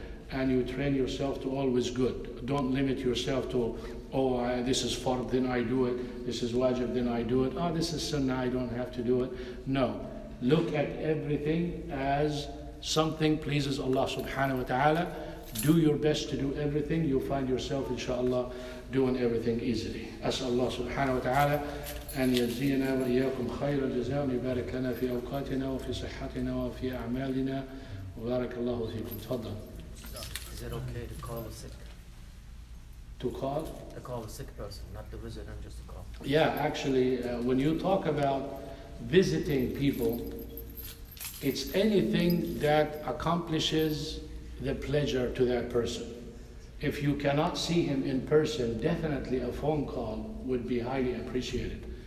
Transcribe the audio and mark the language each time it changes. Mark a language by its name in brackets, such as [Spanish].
[English] And you train yourself to always good. Don't limit yourself to, this is fard, then I do it. This is wajib, then I do it. This is sunnah, I don't have to do it. No. Look at everything as something pleases Allah subhanahu wa ta'ala. Do your best to do everything. You'll find yourself, inshallah, doing everything easily. [Arabic] أسأل الله سبحانه وتعالى أن يجزينا وإياكم خير الجزاء ويبارك لنا في أوقاتنا وفي صحتنا وفي أعمالنا وبارك الله فيكم. تفضل. [English] Is it okay to call a sick? To call? To call a sick person, not to visit them, just to call. Yeah, actually, when you talk about visiting people, it's anything that accomplishes the pleasure to that person. If you cannot see him in person, definitely a phone call would be highly appreciated.